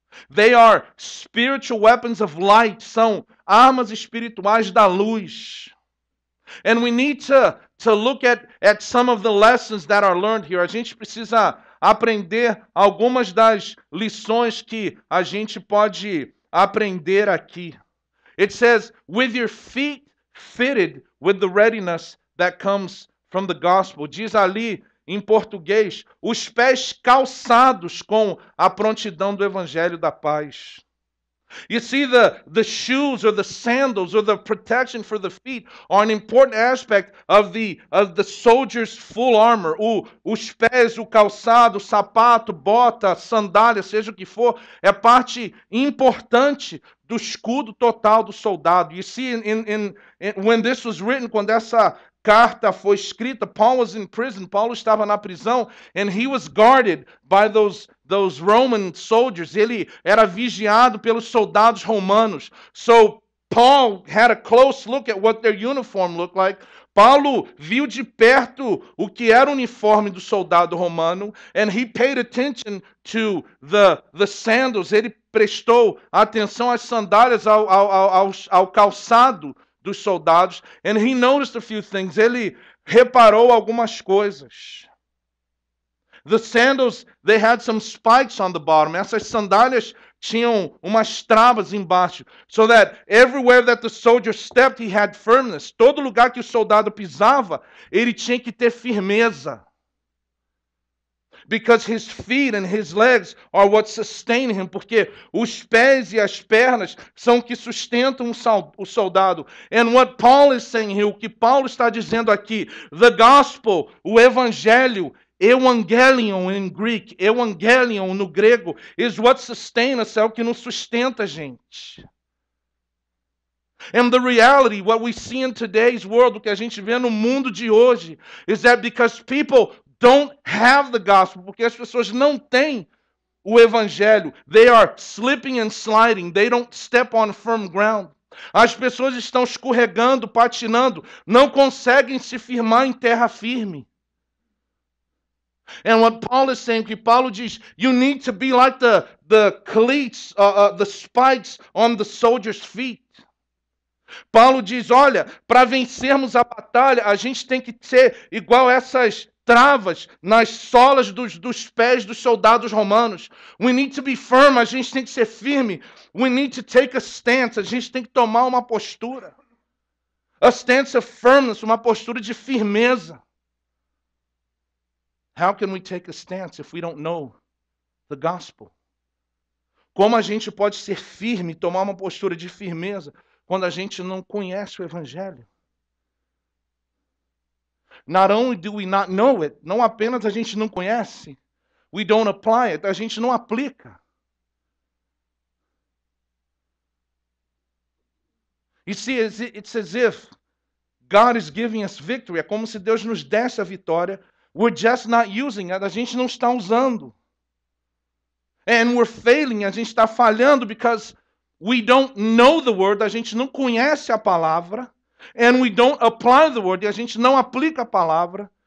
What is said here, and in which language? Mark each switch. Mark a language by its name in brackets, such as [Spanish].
[English] They are spiritual weapons of light, [Portuguese] são armas espirituais da luz. [English] And we need to look at some of the lessons that are learned here. [Portuguese] A gente precisa aprender algumas das lições que a gente pode aprender aqui. [English] It says, with your feet fitted with the readiness that comes from the gospel. [Portuguese] Diz ali em português, os pés calçados com a prontidão do evangelho da paz. [English] You see, the shoes or the sandals or the protection for the feet are an important aspect of the soldier's full armor. [Portuguese] Os pés, o calçado, o sapato, bota, sandália, seja o que for, é parte importante do escudo total do soldado. [English] You see, when this was written, [Portuguese] quando essa carta foi escrita, [English] Paul was in prison. [Portuguese] Paulo estava na prisão, [English] and he was guarded by those Roman soldiers. [Portuguese] Ele era vigiado pelos soldados romanos. [English] So Paul had a close look at what their uniform looked like. [Portuguese] Paulo viu de perto o que era o uniforme do soldado romano, [English] and he paid attention to the sandals. [Portuguese] Ele prestou atenção às sandálias, ao calçado dos soldados, [English] and he noticed a few things. [Portuguese] Ele reparou algumas coisas. [English] The sandals, they had some spikes on the bottom. [Portuguese] Essas sandálias tinham umas travas embaixo, [English] so that everywhere that the soldier stepped, he had firmness. [Portuguese] Todo lugar que o soldado pisava, ele tinha que ter firmeza. [English] Because his feet and his legs are what sustain him. [Portuguese] Porque os pés e as pernas são que sustentam o soldado. [English] And what Paul is saying here, [Portuguese] o que Paulo está dizendo aqui, [English] the gospel, [Portuguese] o evangelho, [English] evangelion in Greek, [Portuguese] evangelion no grego, [English] is what sustains us, [Portuguese] é o que nos sustenta, gente. [English] And the reality, what we see in today's world, [Portuguese] o que a gente vê no mundo de hoje, [English] is that because people don't have the gospel, [Portuguese] porque as pessoas não têm o evangelho, [English] they are slipping and sliding, they don't step on firm ground. [Portuguese] As pessoas estão escorregando, patinando, não conseguem se firmar em terra firme. [English] And what Paul is saying, [Portuguese] que Paulo diz, [English] you need to be like the cleats, the spikes on the soldier's feet. [Portuguese] Paulo diz, olha, para vencermos a batalha, a gente tem que ser igual essas travas nas solas dos pés dos soldados romanos. [English] We need to be firm, [Portuguese] a gente tem que ser firme. [English] We need to take a stance, [Portuguese] a gente tem que tomar uma postura. [English] A stance of firmness, [Portuguese] uma postura de firmeza. [English] How can we take a stance if we don't know the gospel? [Portuguese] Como a gente pode ser firme, tomar uma postura de firmeza quando a gente não conhece o evangelho? [English] Not only do we not know it, [Portuguese] não apenas a gente não conhece, [English] we don't apply it, [Portuguese] a gente não aplica. [English] You see, it's as if God is giving us victory. [Portuguese] É como se Deus nos desse a vitória. [English] We're just not using it. [Portuguese] A gente não está usando. [English] And we're failing. [Portuguese] A gente está falhando [English] because we don't know the word. [Portuguese] A gente não conhece a palavra. [English] And we don't apply the word. [Portuguese] E a gente não aplica a palavra.